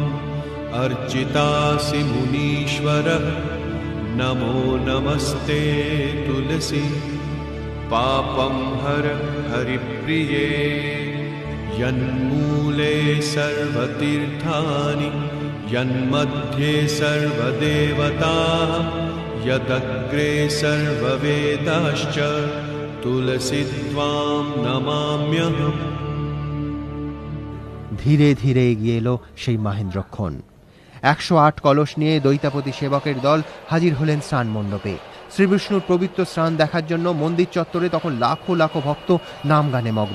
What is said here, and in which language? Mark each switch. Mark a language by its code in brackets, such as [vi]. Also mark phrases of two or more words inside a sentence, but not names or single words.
[sa] अर्चितासि मुनीश्वरः नमो नमस्ते तुलसी पापं हर हरिप्रिये यन्मूले सर्वतीर्थानि यन्मध्ये सर्वदेवताः यदग्रे सर्ववेदाश्च तुलसी त्वां नमाम्यहम्। [bn] ধীরে ধীরে এগিয়ে এলো সেই মাহেন্দ্রক্ষণ। 108 কলস নিয়ে দৈতাপতি সেবকের দল হাজির হলেন স্নান মণ্ডপে। শ্রীবিষ্ণুর পবিত্র স্নান দেখার জন্য মন্দির চত্বরে তখন লাখো লাখো ভক্ত নাম গানে মগ্ন।